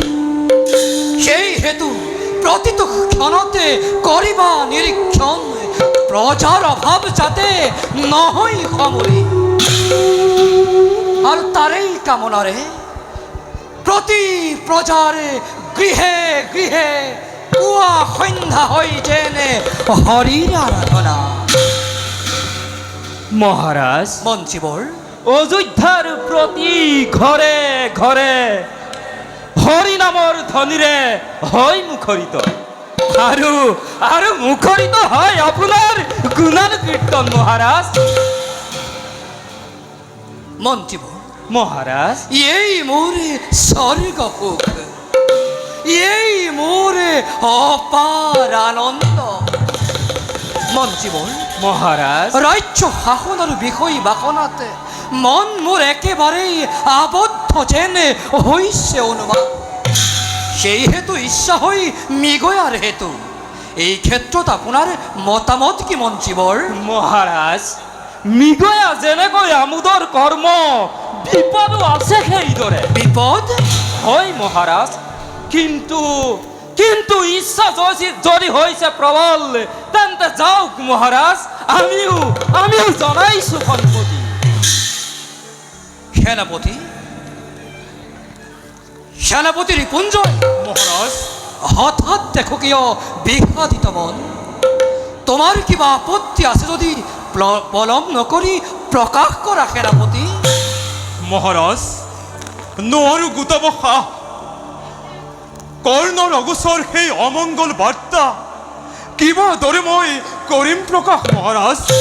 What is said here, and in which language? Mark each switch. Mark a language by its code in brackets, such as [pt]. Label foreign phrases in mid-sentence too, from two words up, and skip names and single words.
[as] সেই হেতু প্ৰতিটো ক্ষণতে কৰিবা নিৰীক্ষণ, প্ৰজাৰ অভাৱ যাতে নহয় সমূলি। আৰু তাৰেই কামনাৰে প্ৰতি প্ৰজাৰে গৃহে গৃহে পুৱা সন্ধ্যা হৈ যেনে হৰিৰ আৰাধনা। মহারাজ মঞ্চিবর অযোধ্যার প্রতি ঘরে ঘরে হরি নামৰ ধ্বনিৰে হয় মুখৰিত আৰু আৰু মুখৰিত হয় আপোনাৰ গুণান কীৰ্তন মহাৰাজ মঞ্চিবর মহারাজ এই মোরে স্বর্গ হোক, এই মোরে অপার আনন্দ। মঞ্চিবর মহারাজ রাজ্য শাসনৰ বিষয় বাসনাতে মন মোৰ একেবাৰেই আবদ্ধ যেন হৈছে অনুমান। সেই হেতু ইচ্ছা হৈ মৃগয়াৰ হেতু এই ক্ষেত্ৰত আপোনাৰ মতামত কি মঞ্চিবৰ? মহারাজ মৃগয়া যেনেকৈ আমোদৰ কৰ্ম বিপদো আছে সেইদৰে বিপদ? হয় মহারাজ কিন্তু কিন্তু ইচ্ছা যদি হৈছে প্ৰবল তেন্তে যাওক মহারাজ আমিও জনাইছো সম্পত্তি সেনাপতি সেনাপতি ৰিপুঞ্জয় মহারাজ হঠাৎ দেখো কিয় বিষাদিত মন? তোমাৰ কিবা আপত্তি আছে যদি পলম নকৰি প্ৰকাশ কৰা সেনাপতি। মহারাজ নোৱাৰো গোটাব সাহ কৰ্ণৰ অগোচৰ সেই অমংগল বাৰ্তা কিবা দৰে মই কৰিম প্ৰকাশ মহাৰাজ।